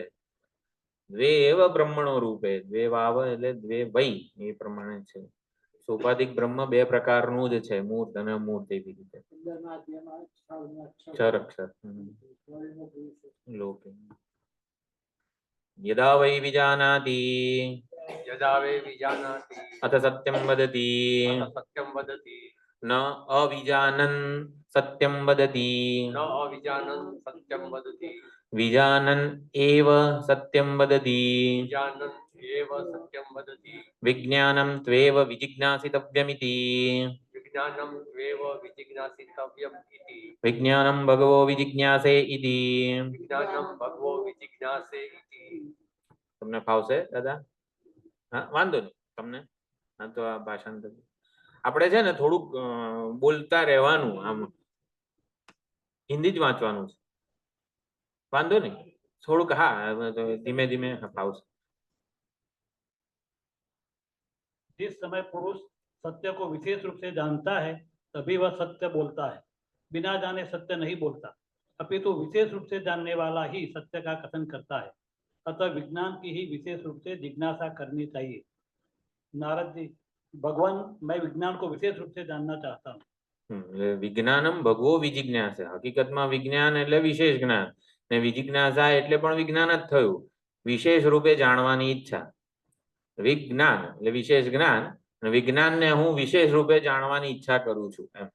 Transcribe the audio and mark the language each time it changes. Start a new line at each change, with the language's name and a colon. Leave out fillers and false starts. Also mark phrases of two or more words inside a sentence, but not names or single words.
Sanskrit: દ્વે એવ બ્રહ્મણો રૂપે, દ્વે વાવ એટલે દ્વે વૈ
Gujarati: એ પ્રમાણે છે. સોપાધિક બ્રહ્મ બે પ્રકારનું જ છે, મૂર્ત અને અમૂર્ત એવી રીતે.
Sanskrit: અક્ષર અક્ષર લોકે યદા વૈ વિજાનાતિ यदा वे विजानाति અથ સત્યમ વદતિ अथ सत्यं वदति ન અવિજાનન સત્યમ વદતિ न अविजानन् सत्यं वदति વિજાનન એવ સત્યમ વદતિ विजानन् एव सत्यं वदति વિજ્ઞાનમ ત્વેવ વિજિજ્ઞાસિતવ્યમિતિ विज्ञानं त्वेव विजिज्ञासितव्यम् इति વિજ્ઞાનમ ભગવો વિજિજ્ઞાસે ઇતિ. विज्ञानं भगवो विजिज्ञासे इति
Gujarati: તમને ફાવશે દાદા? હા, વાંધો નહીં તમને. હા, તો આ ભાષાંતર આપણે છે ને થોડુંક બોલતા રહેવાનું, આમ હિન્દી જ વાંચવાનું છે, વાંધો નહીં થોડુંક. હા, ધીમે ધીમે ફાવશે.
Hindi: जिस समय पुरुष सत्य को विशेष रूप से जानता है तभी वह सत्य बोलता है, बिना जाने सत्य नहीं बोलता, अपितु विशेष रूप से जानने वाला ही सत्य का कथन करता है। अतः विज्ञान की ही विशेष रूप से जिज्ञासा करनी चाहिए। नारद जी, भगवान मैं विज्ञान को विशेष रूप से जानना चाहता हूँ।
Sanskrit: વિજ્ઞાનમ ભગવો વિજિજ્ઞાસે,
Gujarati: હકીકતમાં વિજ્ઞાન એટલે વિશેષ જ્ઞાન ને વિજિજ્ઞાસા એટલે પણ વિજ્ઞાન જ થયું, વિશેષ રૂપે જાણવાની ઈચ્છા. વિજ્ઞાન એટલે વિશેષ જ્ઞાન, અને વિજ્ઞાનને હું વિશેષ રૂપે જાણવાની ઈચ્છા કરું છું એમ.